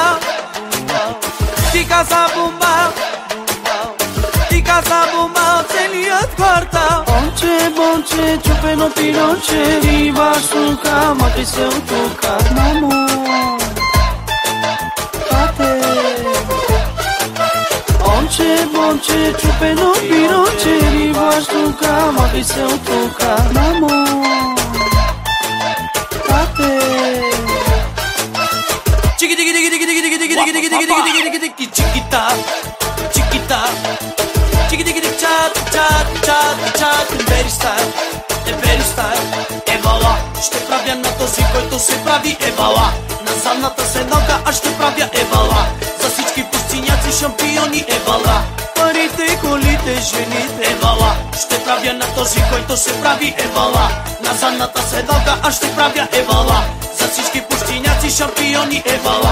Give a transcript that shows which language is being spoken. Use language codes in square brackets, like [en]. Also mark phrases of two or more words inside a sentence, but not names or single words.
[bg] Di Casa Bomba. Di Casa Bomba. Целият квартал. Бонче, бонче, чупено пиронче, риба, штука, махай се от тука. Мамо, папе. Бонче, бонче, чупено пиронче, риба, штука, махай се от тука. Мамо, папе. Чики дики дики дики дики дики дики дики дики дики дики дики дики чикита чикита чики дики дики чат чат чат чат [en] Very style, very style. [bg] Евала, ще правя на този, който се прави евала. На задната се нога, аз ще правя евала. За всички пустиняци шампиони евала. Парите, колите, жените евала. Ще правя на този, който се прави евала. На задната се нога, аз ще правя евала. За всички пустиняци шампиони евала.